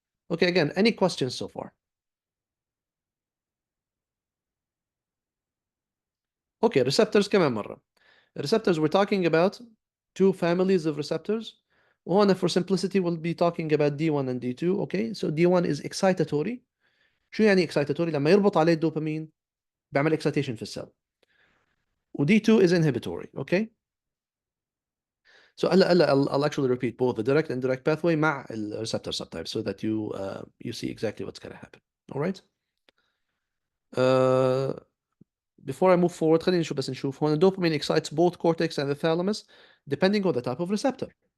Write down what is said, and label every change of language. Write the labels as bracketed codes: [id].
[en] Okay, again, any questions so far? Okay, receptors كمان مرة. Receptors, we're talking about two families of receptors. وهنا for simplicity we'll be talking about D1 and D2. Okay, so D1 is excitatory. [ar] شو يعني excitatory؟ لما يربط عليه الدوبامين بيعمل excitation في السيل. [en] و D2 is inhibitory. Okay. So I'll actually repeat both the direct and indirect pathway مع ال receptor subtype so that you see exactly what's going to happen. All right. Before I move forward [ar] خلينا نشوف هون [en] dopamine excites both cortex and the thalamus depending on the type of receptor.